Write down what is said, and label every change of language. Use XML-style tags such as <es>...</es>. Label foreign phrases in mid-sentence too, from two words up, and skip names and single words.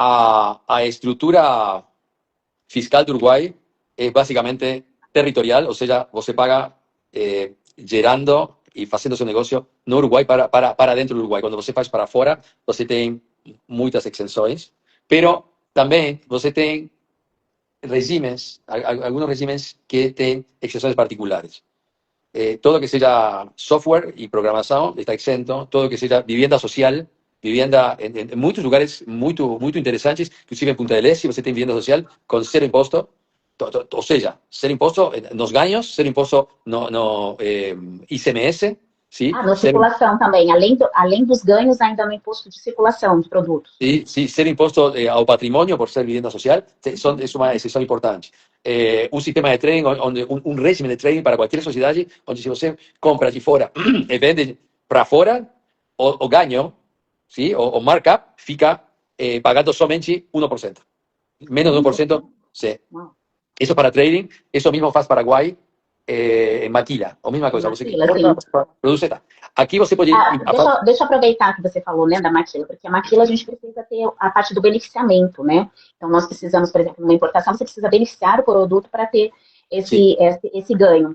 <pt>A estrutura fiscal do Uruguai é basicamente territorial, ou seja, você paga gerando e fazendo seu negócio no Uruguai para dentro do Uruguai. Quando você faz para fora, você tem muitas exceções, pero também você tem regimes,</pt> <es>algunos regímenes</es> <pt>que têm exceções particulares. Todo que seja software y programación está exento, todo que seja vivienda social, vivienda en muchos lugares muy interesantes, inclusive en Punta del Este, você tem</pt> <es>vivienda social con cero</es> <pt>imposto, ou seja, cero imposto nos ganhos, cero imposto no ICMS, ¿sí? Na circulação também, além dos ganhos, ainda no imposto de circulação de produtos. Sí, cero imposto ao patrimônio por ser vivienda social, es uma exceção importante.</pt> <es>Un sistema de trading, un régimen de trading para cualquier</es> <pt>sociedade, onde se você compra de fora e vende para fora, o ganho, ¿sí? O markup, fica pagando somente 1%.</pt> <es>Menos de 1%, sí.</es> <pt>Wow.</pt> <es>Eso para trading, eso mismo</es> <pt>faz Paraguai em Maquila, a mesma coisa. Você Maquila, produz, tá. Aqui você pode... Deixa eu aproveitar que você falou, né, da maquila, porque a maquila a gente precisa ter a parte do beneficiamento, né? Então, nós precisamos, por exemplo, numa importação, você precisa beneficiar o produto para ter esse ganho.</pt>